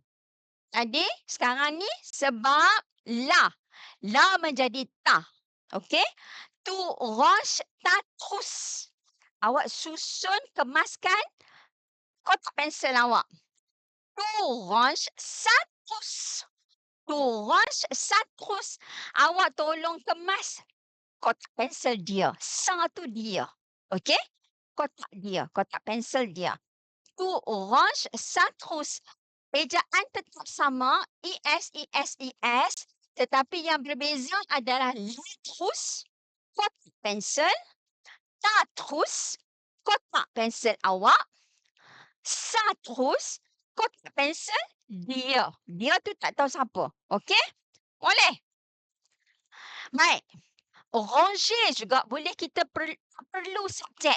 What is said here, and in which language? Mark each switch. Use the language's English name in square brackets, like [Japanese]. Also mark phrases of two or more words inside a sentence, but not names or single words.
[Malay] Tadi, sekarang ni sebab la. [French] La menjadi ta. Okey? Tu range ta trousse. [Malay] Awak susun, kemaskan kotak pensel awak. [French] Tu range sa trousse. Tu range sa trousse. [Malay] Awak tolong kemas kotak pensel dia. Sa tu dia. Okey? Kotak dia, kotak pensel dia. [French] Tu range sa trousse. [Malay] Ejaan tetap sama, E-S-E-S-E-S, tetapi yang berbeza adalah [French] la trousse, [Malay] kotak pensel, Terus kotak pensel awak, terus kotak pensel dia. Dia tu tak tahu siapa. Okey? Boleh? Baik. Ranger juga boleh kita perlu subjek.